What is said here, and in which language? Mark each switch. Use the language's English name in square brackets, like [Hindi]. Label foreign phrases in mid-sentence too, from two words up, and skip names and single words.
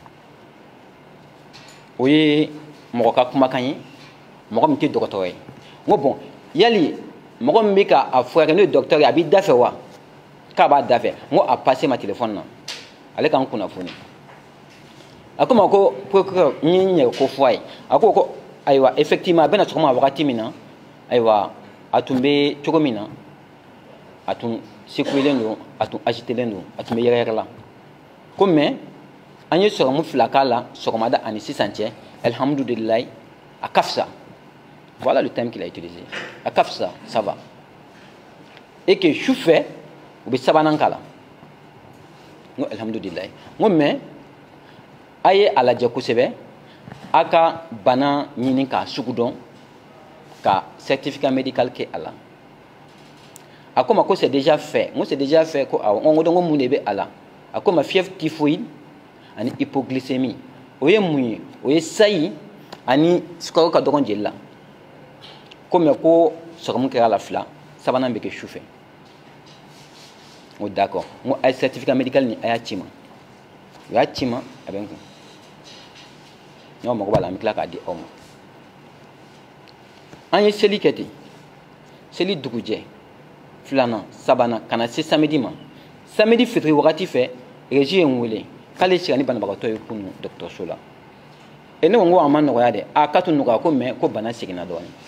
[Bambara] o ye mɔgɔ ka kumakan ye mɔgɔ min tɛ dɔgɔtɔrɔ ye n ko bɔn yali mɔgɔ min bɛ k'a furakɛ n'o ye dɔgɔtɔrɔ ye a b'i da fɛ wa k'a b'a da fɛ n ko a passé ma téléphone na ale k'an kunnafoni a ko ma ko procureur n ye n yɛrɛ ko fɔ a ye a ko ayiwa effectivement a bɛna sɔgɔma wagati min na ayiwa a tun bɛ cogo min na a tun secouélen don a tun agitelen don a tun bɛ yɛrɛyɛrɛ la ko mais an ye sɔrɔmu 2 k'a la sɔgɔmada ani sisan cɛ alhamdulilayi a ka fisa [French] voilà le terme qu'il a utilisé [Bambara] a ka fisa [French] ça va et que [Bambara] su fɛ u bɛ sabanan k'a la n ko alhamdulilayi n ko mais a ye a lajɛ kosɛbɛ a ka bana ɲini k'a sugu dɔn ka [French] certificat médical [Bambara] kɛ a la a ko ma ko [French] c'est déjà fait [Bambara] n ko [French] c'est déjà fait [Bambara] ko awɔ n ko donc mun de bɛ a la a ko ma [French] fièvre typhoïde [Bambara] ani hypoglycémie o ye mun ye o ye sayi ani sukaro ka dɔgɔn jeli la ko mɛ ko sɔrɔmu kɛra la 2 sabanan bɛ kɛ su fɛ n ko d'accord n ko a ye [French] certificat médical [Bambara] ni a y'a ci ma u y'a ci ma a bɛ n kun n'aw mago b'a la an bɛ tila k'a di aw ma an ye seli kɛ ten seli dugujɛ 2nan 3nan ka na se samedi ma samedi fitiri wagati fɛ régie ye n wele k'ale sigira ni banabagatɔ ye kunu dɔgɔtɔrɔso la e ne ko n ko a ma nɔgɔya dɛ a k'a to nɔgɔya ko mais ko bana seginna dɔɔni